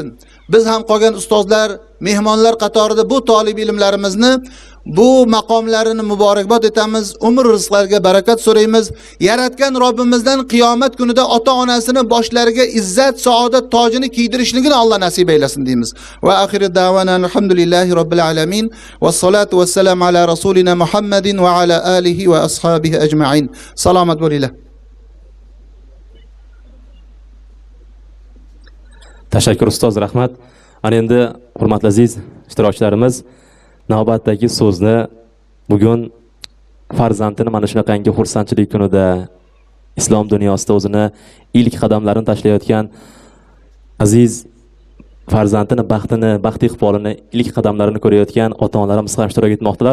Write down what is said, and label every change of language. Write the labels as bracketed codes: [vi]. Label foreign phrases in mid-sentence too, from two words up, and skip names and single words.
[uz] Biz ham qolgan ustozlar, mehmonlar qatorida bu talib ilmlarimizni, bu maqomlarini muborakbod etamiz. Umr rizqlariga barakat so'raymiz. Yaratgan Robbimizdan qiyomat kunida ota-onasini boshlariga izzat, saodat tojini kiydirishligini Alloh nasib eylesin deymiz. [ar] وآخر دعوانا الحمد لله رب العالمين والصلاة والسلام على رسولنا محمد وعلى آله وأصحابه أجمعين. [uz] Salomat bo'linglar. Tashakkur ustoz, rahmat. Ana endi hurmatli aziz ishtirokchilarimiz, navbatdagi so'zni bugun farzandini mana shunaqangi xursandchilik kunida islom dunyosida o'zini ilk qadamlarini tashlayotgan aziz farzandini baxt iqbolini, ilk qadamlarini ko'rayotgan ota-onalarimiz ham ishtirok etmoqdalar.